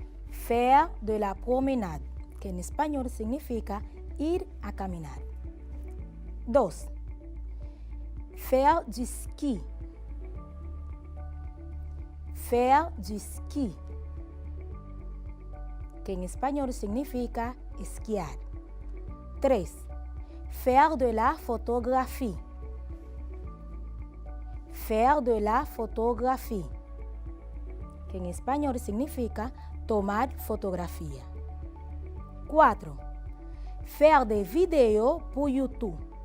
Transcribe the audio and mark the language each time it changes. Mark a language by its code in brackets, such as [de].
[fr] Faire de la promenade, [es] que en español significa ir a caminar. 2. [fr] Faire du ski. Faire du ski, [es] que en español significa esquiar. 3. [fr] Faire de la photographie. Faire de la photographie, [es] que en español significa tomar fotografía. 4. [fr] Faire des vidéos pour YouTube.